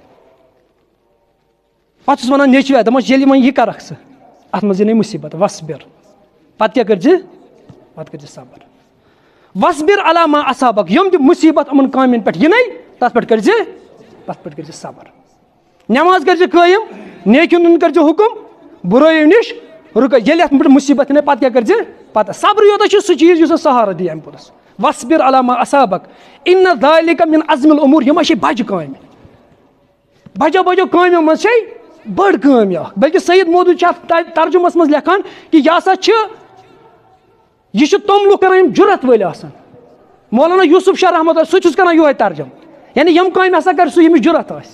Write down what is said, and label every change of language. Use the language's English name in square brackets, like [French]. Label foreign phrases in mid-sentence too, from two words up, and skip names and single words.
[Kashmiri] پَتہٕ چھُس وَنان نیٚچوۍ دَپان چھُس ییٚلہِ وۄنۍ یہِ کَرَکھ ژٕ اَتھ منٛز یِنَے مُصیٖبت وَصبِر پَتہٕ کیٛاہ کٔرۍزِ پَتہٕ کٔرۍزِ صبر [Arabic] وَصبِر علی ما اصابک [Kashmiri] یِم تہِ مُصیٖبت یِمَن کامٮ۪ن پٮ۪ٹھ یِنَے تَتھ پٮ۪ٹھ کٔرۍزِ صبر نٮ۪ماز کٔرۍزِ قٲیِم نیکہِ ہُنٛد کٔرۍزِ حُکُم بُرٲیی نِش رُکٲے ییٚلہِ اَتھ پٮ۪ٹھ مُصیٖبت یِنَے پَتہٕ کیٛاہ کٔرۍزِ پَتہٕ صبرٕے یوتاہ چھُ سُہ چیٖز یُس اَسہِ سہارٕ دِی اَمہِ پوٚتُس [Arabic] وَصبِر علی ما اصابک اِنَّ ذالِکَ مِن عزمِ الاموٗر [Kashmiri] یِم چھِ بَجہِ کامہِ بَجو بَجو کامیو منٛز چھے بٔڑ کٲم یہِ اَکھ بلکہِ سید مودوٗد چھِ اَتھ ترجُمَس منٛز لیکھان کہِ یہِ ہسا چھِ یہِ چھِ تِم لُکھ کَران یِم جُرت وٲلۍ آسان مولانا یوسف شاہ [Arabic] رحمتُ اللہ [Kashmiri] سُہ چھُس کَران یِہوٚے ترجُم یعنی یِم کامہِ ہسا کَرِ سُہ ییٚمِس جُرت آسہِ